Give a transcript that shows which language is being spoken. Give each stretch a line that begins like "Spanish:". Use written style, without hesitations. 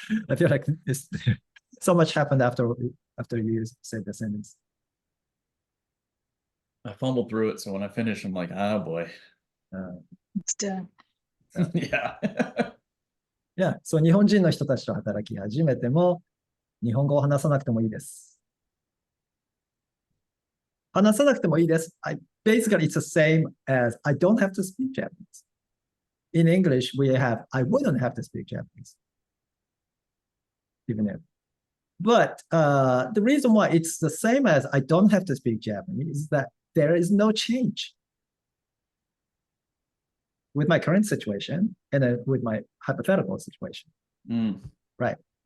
English: I feel like so much happened after you said the sentence. I fumbled through it, so when I finish, I'm like, oh boy. It's done. Yeah. Yeah, so
Japanese: 日本人の人たちと働き始めても、日本語を話さなくてもいいです。話さなくてもいいです。
English: Basically, it's the same as I don't have to speak Japanese. in English, I wouldn't have to speak Japanese, even if. But the reason why it's the same as I don't have to speak Japanese is that there is no change with my current situation and then with my hypothetical situation. Right.